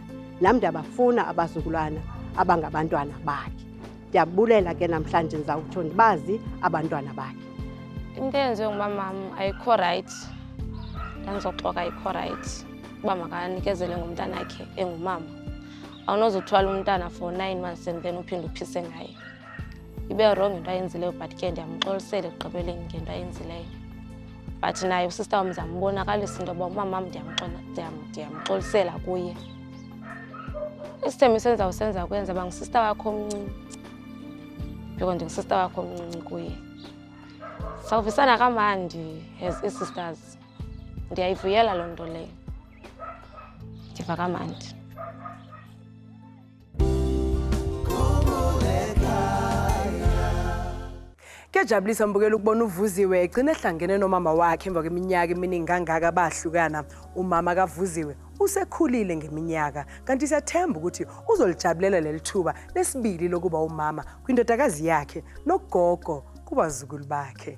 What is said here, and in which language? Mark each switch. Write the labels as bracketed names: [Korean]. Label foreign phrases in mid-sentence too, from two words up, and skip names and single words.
[Xhosa] Nam ndiyabafuna abazukulwana abangabantwana bakhe. Ndiyabulela ke namhlanje ndizawutsho ndibazi abantwana bakhe. Into eyenziwe ngumamam ayikho right. Ndandizoxoka ayikho right. Uba makanikezele ngumntanakhe engumama. Awunozuthwala umntana [English] for 9 months and then [Xhosa] uphinde uphise ngaye. Ibe wrong into ayenzileyo but ke ndiyamxolisela ekugqibeleni ngento ayenzileyo. But naye usista wam ndizambonakalisa into yoba umamam ndiyamxolisela kuye. Isithembiso endizawusenza kwenza uba ngusista wakho omncinci. Because ndingusista wakho omncinci kuye. Sawuvisana kamandi [English] as sisters. [Xhosa] Ndiyayivuyela loo nto leyo. Ndiva kamandi. [Zulu] Kuyajabulisa mbukela ukubona uVuziwe egcina ehlangene nomama wakhe emva kweminyaka eminingi kangaka bahlukana. Umama kaVuziwe usekhulile ngeminyaka kanti siyathemba ukuthi uzolijabulela leli thuba lesibili lokuba umama kwindodakazi yakhe nogogo kubazukulu bakhe.